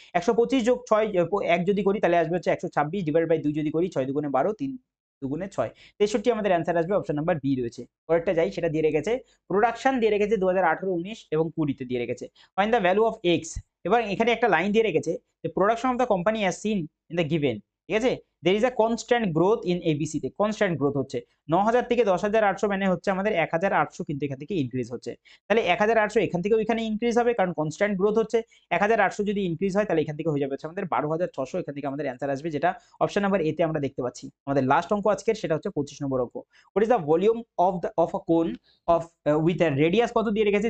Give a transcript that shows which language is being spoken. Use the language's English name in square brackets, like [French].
[Bangla] 125 যোগ 6 1 যদি করি, তাহলে আসবে হচ্ছে 126, ডিভাইডেড বাই 2 যদি করি, 6 দুগুণে 12, 3 দুগুণে 6, 63 আমাদের অ্যান্সার আসবে। অপশন নাম্বার বি রয়েছে। পরেরটা যাই, সেটা দিয়ে রেখেছে প্রোডাকশন দিয়ে রেখেছে 2018, 19 এবং 20 তে দিয়ে রেখেছে। [English] Find the value of x। [Bangla] এবার এখানে একটা লাইন দিয়ে রেখেছে যে [English] Production of the company as seen in the given. [Bangla] ঠিক আছে? [English] there is a constant growth in ABC [Bangla] তে কনস্ট্যান্ট গ্রোথ হচ্ছে। 9000 থেকে 10800 মানে হচ্ছে আমাদের 1800 কিন্তু এখান থেকে ইনক্রিজ হচ্ছে। তাহলে 1800 এখান থেকেও এখানে ইনক্রিজ হবে, কারণ কনস্ট্যান্ট গ্রোথ হচ্ছে। 1800 যদি ইনক্রিজ হয়, তাহলে এখান থেকে হয়ে যাবে হচ্ছে আমাদের 12600, এখান থেকে আমাদের অ্যান্সার আসবে, যেটা অপশন নাম্বার এ তে আমরা দেখতে পাচ্ছি। আমাদের লাস্ট অঙ্ক আজকের, সেটা হচ্ছে 25 নম্বর অঙ্ক। [English] what is the volume of a cone of with a radius [Bangla] কত দিয়ে রেখেছে?